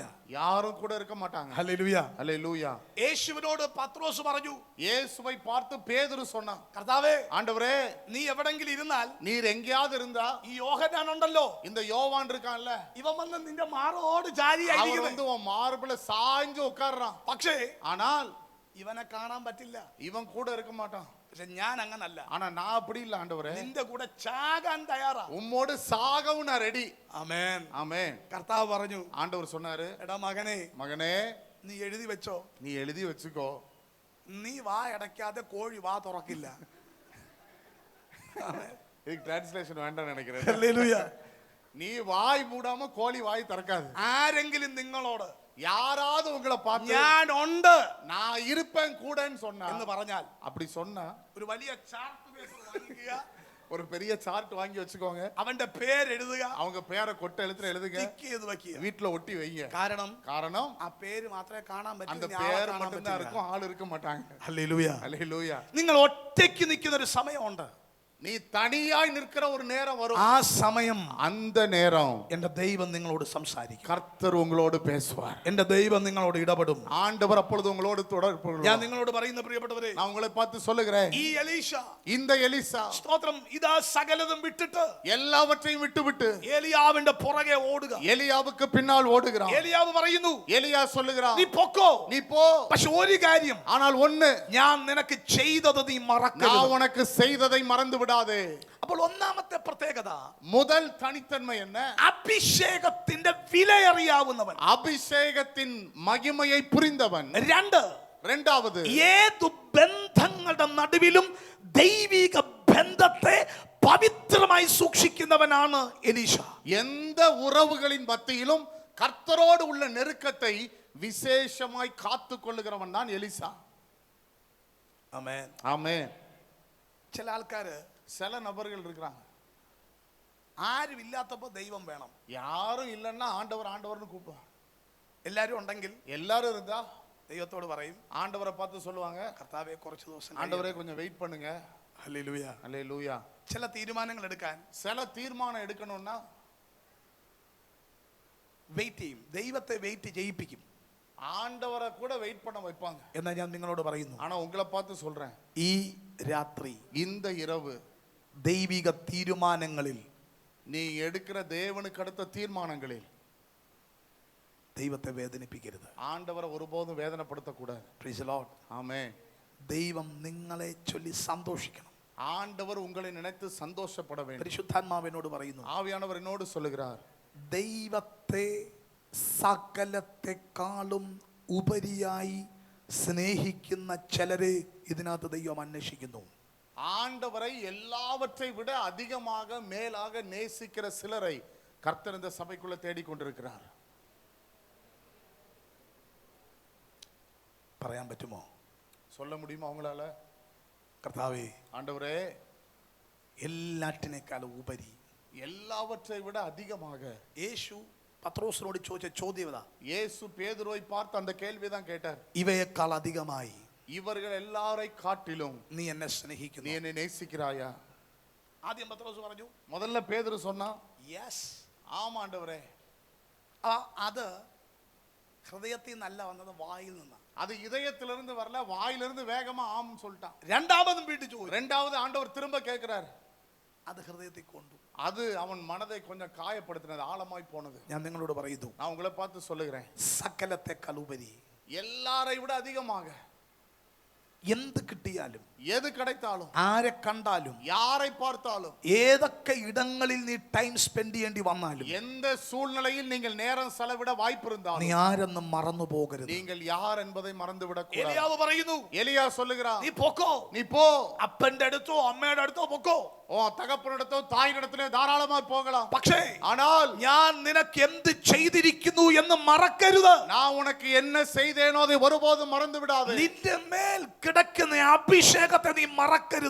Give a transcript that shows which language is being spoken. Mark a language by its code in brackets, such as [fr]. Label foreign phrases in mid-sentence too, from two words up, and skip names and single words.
[ta] யாரும் கூட இருக்க மாட்டாங்க. [ml] ഹല്ലേലൂയ. [ta] ஹல்லேலூயா. [ml] യേശുവിനോട് പത്രോസ് പറഞ്ഞു, [ta] இயேசுவை பார்த்து பேதுரு சொன்னான், [ml] കർത്താവേ, [ta] ஆண்டவரே, [ml] നീ എവിടെങ്കിലും ഇരുന്നാൽ, [ta] நீர் எங்கேயாவது இருந்தா [ml] ഈ യോഹന്നാൻ ഉണ്ടല്ലോ, [ta] இந்த யோவான் இருக்கான்ல, [ml] ഇവൻ വന്ന് നിന്റെ മാറോട് ചാരിയായി [ta] அவர் வந்து உன் மார்பில சாய்ஞ்சு உட்கார்றான். [ml] പക്ഷേ [ta] ஆனால் [ml] ഇവനെ കാണാൻ പറ്റില്ല. [ta] இவன் கூட இருக்க மாட்டான். [ml] പക്ഷെ ഞാൻ അങ്ങനല്ല, [ta] ஆனா நான் அப்படி இல்ல ஆண்டவரே, [ml] നിന്റെ കൂടെ ചാകാൻ തയ്യാറാ. [ta] உம்மோடு சாகவும் நான் ரெடி. [ml] ആമേൻ. [ta] ஆமென். [ml] കർത്താവ് പറഞ്ഞു, [ta] ஆண்டவர் சொன்னாரு, [ml] എടാ മകനെ, [ta] மகனே, [ml] നീ എഴുതി വെച്ചോ, [ta] நீ எழுதி வச்சுக்கோ, [ml] നീ വാ അടയ്ക്കാതെ കോഴി വാ തുറക്കില്ല. [ta] இதுக்கு டிரான்ஸ்லேஷன் வேண்டாம் நினைக்கிறேன். [ml] ഹല്ലേലൂയ. [ta] நீ வாய் மூடாம கோழி வாய் திறக்காது. [ml] ആരെങ്കിലും നിങ്ങളോട് [ta] யாராவது உங்களை பார்த்து [ml] ഞാൻ ഉണ്ട് [ta] நான் இருப்பேன் கூடன்னு சொன்னா, [ml] എന്ന് പറഞ്ഞാൽ, [ta] அப்படி சொன்னா [ml] ഒരു വലിയ [en] chart paper [ml] വാങ്ങിക്കുക, [ta] ஒரு பெரிய சார்ட் வாங்கி வச்சுக்கோங்க, [ml] അവന്റെ പേര് എഴുതുക, [ta] அவங்க പേரை கொட்டை எழுத்துல எழுதுங்க, [ml] ടിക്ക് ചെയ്ത് വെക്കുക. [ta] வீட்டுல ஒட்டி வைங்க. [ml] കാരണം [ta] காரணம் [ml] ആ പേര് മാത്രമേ കാണാൻ [ta] அந்த [ml] പറ്റൂ, [ta] பேர் மட்டும் தான் இருக்கும், ஆள் இருக்க மாட்டாங்க. [ml] ഹല്ലേലൂയ. [ta] ஹல்லேலூயா. [ml] നിങ്ങൾ ഒറ്റയ്ക്ക് നിൽക്കുന്ന ഒരു സമയമുണ്ട്. [ta] நீ தனியாய் நிற்கிற ஒரு நேரம் வரும். [ml] ആ സമയം [ta] அந்த நேரம் [ml] എന്റെ ദൈവം നിങ്ങളോട് സംസാരിക്കും. [ta] கர்த்தர் உங்களோடு பேசுவார். [ml] എന്റെ ദൈവം നിങ്ങളോട് ഇടപെടും. [ta] ஆண்டவர் அப்பொழுது உங்களோடு தொடர்பு [ml] ഞാൻ [ta] கொள்வார். [ml] നിങ്ങളോട് പറയുന്ന പ്രിയപ്പെട്ടവരെ, [ta] நான் உங்களை பார்த்து சொல்லுகிறேன், [ml] ഈ എലീശ, [ta] இந்த எலிசா [ml] സ്തോത്രം, ഇതാ സകലതും വിട്ടിട്ട് [ta] எல்லாவற்றையும் விட்டுவிட்டு [ml] ഏലിയാവിന്റെ പുറകെ ഓടുക. [ta] எலியாவுக்கு பின்னால் ஓடுகிறான். [ml] ഏലിയാവ് പറയുന്നു, [ta] எலியா சொல்லுகிறான், [ml] നീ പൊക്കോ, [ta] நீ போ, [ml] പക്ഷെ ഒരു കാര്യം, [ta] ஆனால் ஒண்ணு, [ml] ഞാൻ നിനക്ക് ചെയ്തത് നീ [ta] நான் [ml] മറക്കരുത്. [ta] உனக்கு செய்ததை மறந்து விடாதே. [ml] അപ്പോൾ ഒന്നാമത്തെ പ്രത്യേകത, [ta] முதல் தனித்தன்மை என்ன? [ml] അഭിഷേകത്തിന്റെ വില അറിയാവുന്നവൻ. [ta] அபிஷேகத்தின் மகிமையை புரிந்தவன். [ml] രണ്ട്, [ta] இரண்டாவது, [ml] ഏതു ബന്ധങ്ങളുടെ നടുവിലും ദൈവിക ബന്ധത്തെ പവിത്രമായി സൂക്ഷിക്കുന്നവനാണ് എലീശ. [ta] எந்த உறவுகளின் மத்தியிலும் கர்த்தரோடு உள்ள நெருக்கத்தை விசேஷமாய் காத்து கொள்ளுகிறவன் தான் எலிசா. [ml] ആമേൻ. [ta] ஆமென். [ml] ചില ആൾക്കാര്, [ta] சில நபர்கள் இருக்கிறாங்க, [ml] ആരും ഇല്ലാത്തപ്പോ ദൈവം വേണം, [ta] யாரும் இல்லைன்னா ஆண்டவர் ஆண்டவர்னு கூப்பிடுவாங்க. [ml] എല്ലാരും ഉണ്ടെങ്കിൽ [ta] எல்லாரும் இருந்தா [ml] ദൈവത്തോട് പറയും, [ta] ஆண்டவரை பார்த்து சொல்லுவாங்க, [ml] കർത്താവേ കുറച്ച് ദിവസം [ta] ஆண்டவரே கொஞ்சம் வெயிட் பண்ணுங்க. [ml] ഹല്ലേലൂയ. [ta] அல்லேலூயா. [ml] ചില തീരുമാനങ്ങൾ എടുക്കാൻ [ta] சில தீர்மானம் எடுக்கணும்னா [ml] വെയിറ്റ് ചെയ്യും, ദൈവത്തെ വെയിറ്റ് ചെയ്യിപ്പിക്കും. [ta] ஆண்டவரை கூட வெயிட் பண்ண வைப்பாங்க. [ml] എന്നാൽ ഞാൻ നിങ്ങളോട് പറയുന്നു, [ta] ஆனா உங்களை பார்த்து சொல்றேன், [ml] ഈ രാത്രി [ta] இந்த இரவு [ml] ദൈവിക തീരുമാനങ്ങളിൽ [ta] நீ எடுக்கிற தேவனுக்கு அடுத்த தீர்மானங்களில் [ml] ദൈവത്തെ വേദനിപ്പിക്കരുത്. [ta] ஆண்டவரை ஒருபோதும் வேதனைப்படுத்தக்கூடாது. [en] Praise the Lord. [ta] ஆமென். [ml] ദൈവം നിങ്ങളെ ചൊല്ലി സന്തോഷിക്കണം. [ta] ஆண்டவர் உங்களை நினைத்து சந்தோஷப்பட வேண்டும். [ml] പരിശുദ്ധാത്മാവിനോട് പറയുന്നു, [ta] ஆவியானவர் என்னோடு சொல்லுகிறார், [ml] ദൈവത്തെ സകലത്തെക്കാളും ഉപരിയായി സ്നേഹിക്കുന്ന ചിലരെ ഇതിനകത്ത് ദൈവം അന്വേഷിക്കുന്നു. [ta] ஆண்டவரை எல்லாவற்றை விட அதிகமாக மேலாக நேசிக்கிற சிலரை கர்த்தர் இந்த சபைக்குள்ள தேடிக்கொண்டிருக்கிறார். [ml] പറയാൻ പറ്റുമോ? [ta] சொல்ல முடியுமா அவங்களால? [ml] കർത്താവേ, [ta] ஆண்டவரே, [ml] എല്ലാറ്റിനേക്കാളും ഉപരി [ta] எல்லாவற்றை விட அதிகமாக. [ml] യേശു പത്രോസിനോട് ചോദിച്ച ചോദ്യം ഇതാ, [ta] இயேசு பேதுருவை பார்த்து அந்த கேள்விதான் கேட்டார், [ml] ഇവയേക്കാൾ അധികമായി [ta] இவர்கள் எல்லாரை காட்டிலும் [ml] നീ എന്നെ [ta] நீ [ml] സ്നേഹിക്കുന്നു. [ta] என்னை நேசிக்கிறாயா? [ml] ആദ്യം പത്രോസ് പറഞ്ഞു, [ta] முதல்ல பேதுரு சொன்னா, [ml] യെസ്. [ta] ஆமா ஆண்டவரே. [ml] അത് ഹൃദയത്തിൽ നിന്നല്ല വന്നത്, വായിൽ നിന്നാ. [ta] அது இதயத்திலிருந்து வரல, வாயிலிருந்து வேகமா ஆம் சொல்லிட்டான். [ml] രണ്ടാമതും വീട്ടിൽ ചോദിച്ചു, [ta] ரெண்டாவது ஆண்டவர் திரும்ப கேட்கிறார், [ml] അത് ഹൃദയത്തിൽ കൊണ്ടു. [ta] அது அவன் மனதை கொஞ்சம் காயப்படுத்தினது, ஆழமாய் போனது. [ml] ഞാൻ നിങ്ങളോട് പറയുന്നു, [ta] நான் உங்களை பார்த்து சொல்லுகிறேன், [ml] സകലത്തെക്കാൾ ഉപരി [ta] எல்லாரை விட அதிகமாக [ml] എന്ത് കിട്ടിയാലും, [ta] எது கிடைத்தாலும், [ml] ആരെ കണ്ടാലും, [ta] யாரை பார்த்தாலும், [ml] ഏതൊക്കെ ഇടങ്ങളിൽ നീ [en] time spend [ml] ചെയ്യേണ്ടി വന്നാലും, [ta] எந்த சூழ்நிலையில் நீங்கள் நேரம் செலவிட வாய்ப்பு [ml] നീ [ta] இருந்தாலும் [ml] ആരെന്നും മറന്നു പോകരുത്. [ta] நீங்கள் யார் என்பதை மறந்து விடக்கூடாது. [ml] എലിയാവ് പറയുന്നു, [ta] எலியா சொல்லுகிறான், [ml] നീ പൊക്കോ, [ta] நீ போ, [ml] അപ്പന്റെ അടുത്തോ അമ്മയുടെ അടുത്തോ പൊക്കോ, [ta] உன் தகப்பனிடத்தோ தாயினிடத்திலே தாராளமாக போகலாம். [ml] പക്ഷേ [ta] ஆனால் [ml] ഞാൻ നിനക്ക് എന്ത് ചെയ്തിരിക്കുന്നു എന്ന് മറക്കരുത്. [ta] நான் உனக்கு என்ன செய்தேனோ அதை ஒருபோதும் மறந்து விடாதே. [ml] നിന്റെ മേൽ കിടക്കുന്ന അഭിഷേകത്തെ നീ മറക്കരുത്.